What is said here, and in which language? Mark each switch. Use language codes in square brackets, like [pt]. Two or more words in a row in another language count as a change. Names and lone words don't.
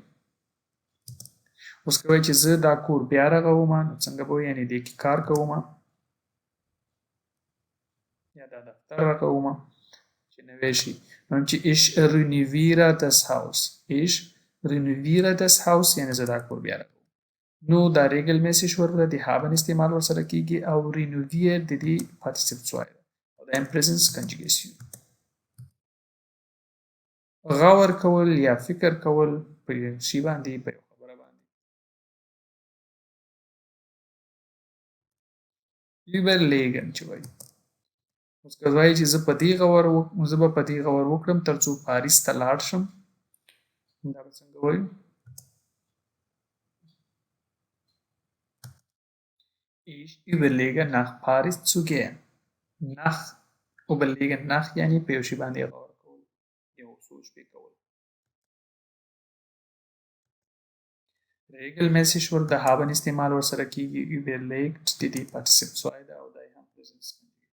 [ps] اوس کوی چې زه دا کور بیا رغوم نو څنګه به وایي؟ یعنې دې کې کار کوم یا دا دفتر رغوم چې نوی شي. نو چې [de] ich renoviere das Haus. ich renoviere das Haus [ps] یعنې زه دا کور بیا رغوم. نو دا regelmäßig ورب ده، د haben استعمال ورسره کیږي او renovier د دې پارټیسیپل سوای ده او دا هم پریزنس کنجوګیشن. غور کول یا فکر کول په یو شي باندې، په یو خبره باندې. überlegen چې وایي. اوس که وایي چې زه به په دې غور وکړم تر څو پاریس ته لاړ شم، دا به څنګه وایو؟ [de] ich überlege nach Paris zu gehen. nach überlegen nach [ps] یعنې په یو شي باندې غور کول، یو سوچ پې کول. regelmäßig ورب د haben استعمال ورسره کیږي. überlegt د دې پارټیسیپل سوای ده او دا یې هم پریزنس